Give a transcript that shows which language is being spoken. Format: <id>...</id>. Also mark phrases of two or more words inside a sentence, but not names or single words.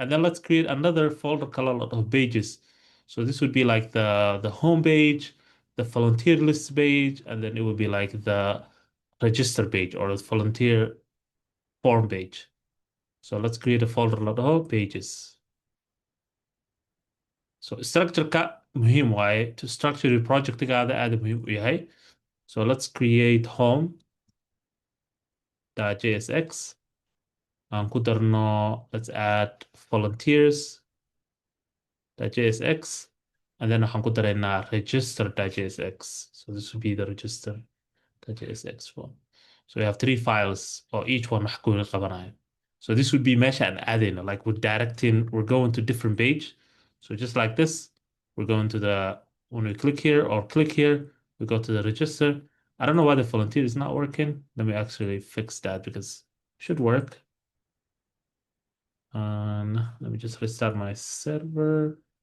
<en>And then let's create another folder called of pages. So this would be like the home page, the volunteer list page, and then it would be like the register page or the volunteer form page. So let's create a folder of pages.</en> <so>So structure ka muhiim waaye,</so> <en>to structure your project</en> <so>aad muhiim u yahay.</so> <en>So let's create home.jsx.</en> <so>Aan ku darno,</so> <en>let's add volunteers.jsx, and then</en> <so>waxaan ku daraynaa</so> <en>register.jsx. So this would be the register.jsx form. So we have three files, or each one</en> <so>wax gooni qabanayo.</so> <en>So this would be</en> <so>meesha aan aadayno,</so> <en>like we're going to different page. So just like this, we're going to when we click here or click here, we go to the register. I don't know why the volunteer is not working. Let me actually fix that because it should work. Let me just restart my server.</en>